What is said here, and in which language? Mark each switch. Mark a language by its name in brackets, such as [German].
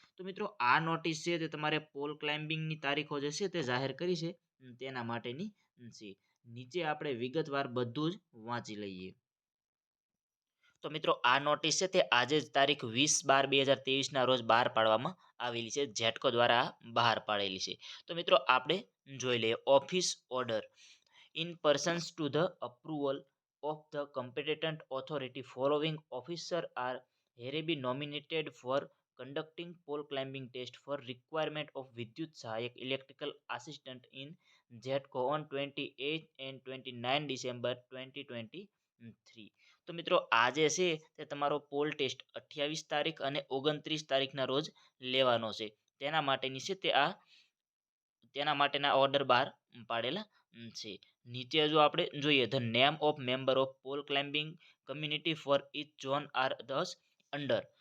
[Gujarati] તો મિત્રો આ નોટિસ છે તે તમારે પોલ ક્લાઇમ્બિંગની તારીખો જે છે તે જાહેર કરી છે તેના માટેની છે. નીચે આપણે વિગતવાર બધું જ વાંચી લઈએ. તો મિત્રો આ નોટિસ છે તે આજે જ તારીખ 20/12/2023 ના રોજ બહાર પાડવામાં આવેલી છે. જેટકો દ્વારા બહાર પાડેલી છે. તો મિત્રો આપણે જોઈ લઈએ. [English] Office order in persons to the approval of the competent authority following officer are hereby nominated for conducting pole climbing test for requirement of Vidyut Sahayak electrical assistant in JETCO on 28 and 29 December 2023. [Gujarati] તો મિત્રો આજે છે તે તમારો pole test 28 તારીખ અને 29 તારીખના રોજ લેવાનો છે. તેના માટેની છે તેના માટેના ઓર્ડર બહાર પાડેલા છે. નીચે જો આપણે જોઈએ [English] The name of member of pole climbing community for each zone are as under.